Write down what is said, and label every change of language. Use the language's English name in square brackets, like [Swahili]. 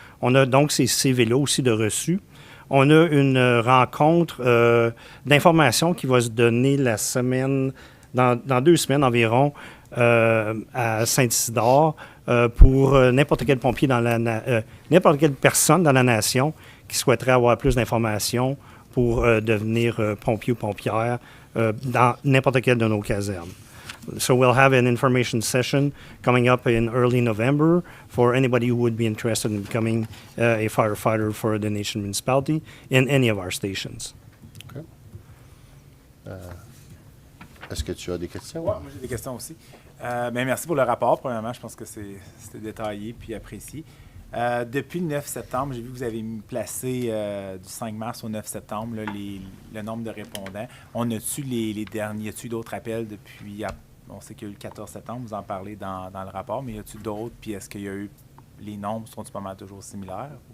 [French] On a donc ces CV-là aussi de reçus. On a une rencontre d'information qui va se donner la semaine, dans 2 semaines environ, à Saint-Isidore pour n'importe quel pompier n'importe quelle personne dans la nation qui souhaiterait avoir plus d'informations pour devenir pompier ou pompière dans n'importe quelle de nos casernes. [English] So we'll have an information session coming up in early November for anybody who would be interested in becoming a firefighter for the nation municipality in any of our stations. OK. [French] Est-ce que tu as des questions? Ouais, moi j'ai des questions aussi. Merci pour le rapport. Premièrement, je pense que c'était détaillé puis apprécié. Depuis le 9 septembre, j'ai vu que vous avez placé du 5 mars au 9 septembre là, le nombre de répondants. On a-tu les derniers, y a-tu d'autres appels depuis, on sait qu'il y a eu le 14 septembre, vous en parlez dans le rapport, mais y a-tu d'autres, puis est-ce qu'il y a eu, les nombres sont-ils pas mal toujours similaires?